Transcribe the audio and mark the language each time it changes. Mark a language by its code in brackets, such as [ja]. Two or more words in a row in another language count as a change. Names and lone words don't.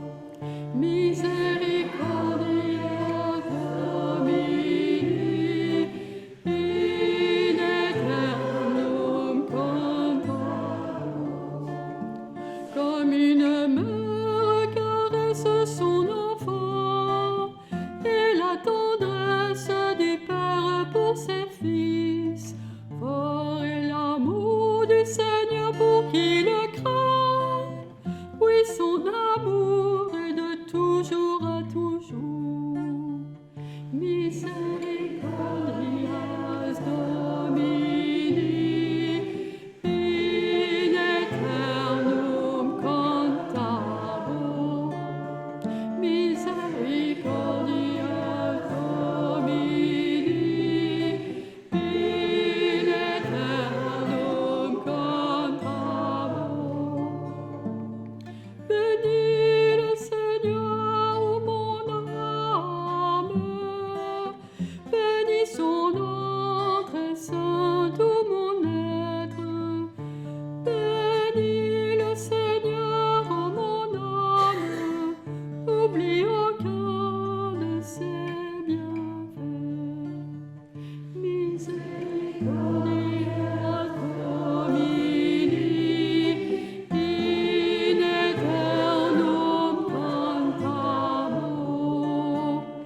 [la] Misericordias Domini, in aeternum cantabo. [fr] Comme une mère caresse son enfant, et la tendresse du Père pour ses fils. Fort est l'amour du Seigneur pour qui le craint. Oui, son amour est de toujours à toujours. [la] Misericordias Domini, in aeternum cantabo. Misericordias Domini, in aeternum cantabo. [fr] Bénis le Seigneur, mon âme. Bénis son nom très saint, tout mon être. Bénis le Seigneur, mon âme. N'oublie aucun de ses bienfaits. [la] Misericordia Domini, in aeternum cantamus.